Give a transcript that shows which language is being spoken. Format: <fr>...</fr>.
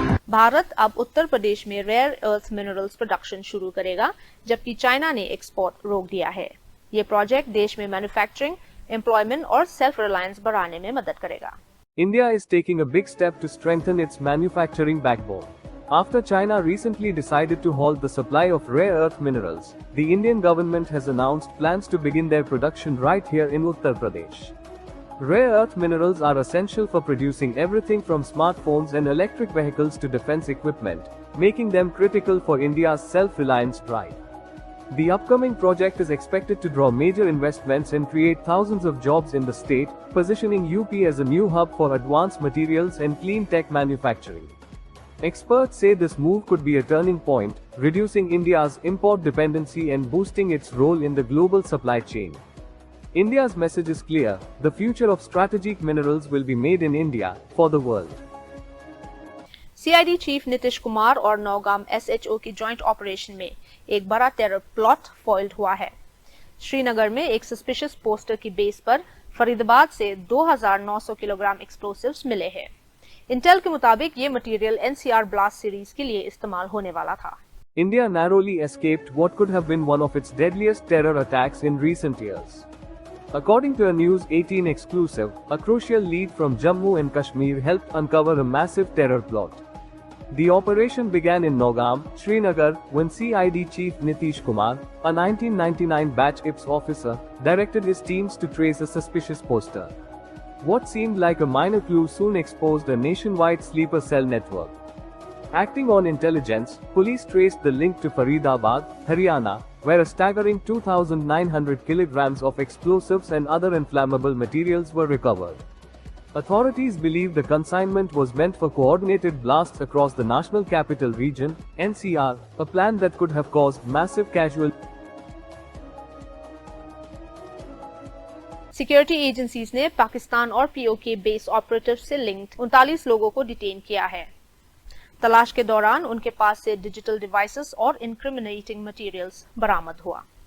<hi>भारत अब उत्तर प्रदेश में rare earth minerals production शुरू करेगा, जबकि चाइना ने एक्सपोर्ट रोक दिया है। ये प्रोजेक्ट देश में मैन्युफैक्चरिंग, एम्प्लॉयमेंट और सेल्फ रिलायंस बढ़ाने में मदद करेगा।</hi> <en>India is taking a big step to strengthen its manufacturing backbone. After China recently decided to halt the supply of rare earth minerals, the Indian government has announced plans to begin their production right here in Uttar Pradesh. Rare earth minerals are essential for producing everything from smartphones and electric vehicles to defense equipment, making them critical for India's self-reliance drive. The upcoming project is expected to draw major investments and create thousands of jobs in the state, positioning UP as a new hub for advanced materials and clean tech manufacturing. Experts say this move could be a turning point, reducing India's import dependency and boosting its role in the global supply chain. India's message is clear: the future of strategic minerals will be made in India, for the world.</en> <hi>CID chief Nitish Kumar और Nowgam SHO की joint operation में एक बड़ा terror plot foiled हुआ है। श्रीनगर में एक suspicious poster की बेस पर फरीदाबाद से 2,900 किलोग्राम एक्सप्लोसिव्स मिले हैं। इंटेल के मुताबिक ये मटेरियल NCR ब्लास्ट सीरीज के लिए इस्तेमाल होने वाला था।</hi> <en>India narrowly escaped what could have been one of its deadliest terror attacks in recent years. According to a News 18 exclusive, a crucial lead from Jammu and Kashmir helped uncover a massive terror plot. The operation began in Nogam, Srinagar, when CID Chief Nitish Kumar, a 1999 batch IPS officer, directed his teams to trace a suspicious poster. What seemed like a minor clue soon exposed a nationwide sleeper cell network. Acting on intelligence, police traced the link to Faridabad, Haryana, where a staggering 2,900 kilograms of explosives and other inflammable materials were recovered. Authorities believe the consignment was meant for coordinated blasts across the National Capital Region, NCR, a plan that could have caused massive casualties.</en> <hi>Security agencies ने पाकिस्तान और POK base operative से linked 39 लोगों को detain किया है। तलाश के दौरान उनके पास से डिजिटल डिवाइसेस और इनक्रिमिनेटिंग मटेरियल्स बरामद हुआ।</hi>